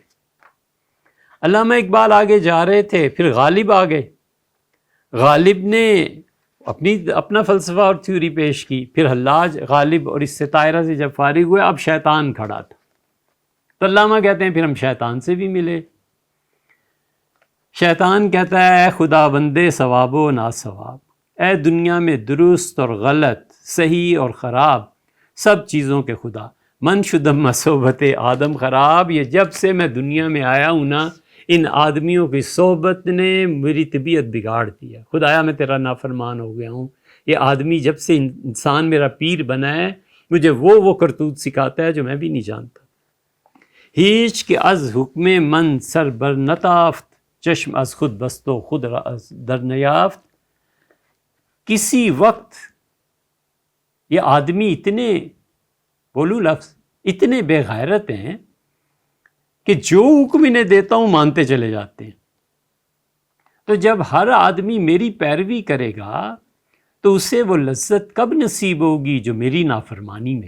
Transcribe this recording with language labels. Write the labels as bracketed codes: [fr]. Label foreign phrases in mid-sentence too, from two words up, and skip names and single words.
[ur] علامہ اقبال آگے جا رہے تھے، پھر غالب آ گئے، غالب نے اپنا فلسفہ اور تھیوری پیش کی، پھر حلاج غالب اور اس سے طاہرہ سے جب فارغ ہوئے، اب شیطان کھڑا تھا، تو علامہ کہتے ہیں پھر ہم شیطان سے بھی ملے۔ شیطان کہتا ہے [fa] اے خدا بندے ثواب و ناثواب، [ur] اے دنیا میں درست اور غلط، صحیح اور خراب، سب چیزوں کے خدا، [fa] من شدم صحبت آدم خراب، [ur] یہ جب سے میں دنیا میں آیا ہوں نا، ان آدمیوں کی صحبت نے میری طبیعت بگاڑ دی ہے، خدایا میں تیرا نافرمان ہو گیا ہوں، یہ آدمی جب سے انسان میرا پیر بنا ہے مجھے وہ کرتوت سکھاتا ہے جو میں بھی نہیں جانتا۔ [fa] ہیچ کہ از حکم من سر بر نتافت، چشم از خود بستو خود از در نیافت، [ur] کسی وقت یہ آدمی اتنے، بولو لفظ، اتنے بے غیرت ہیں کہ جو حکم انہیں دیتا ہوں مانتے چلے جاتے ہیں۔ تو جب ہر آدمی میری پیروی کرے گا تو اسے وہ لذت کب نصیب ہوگی جو میری نافرمانی میں؟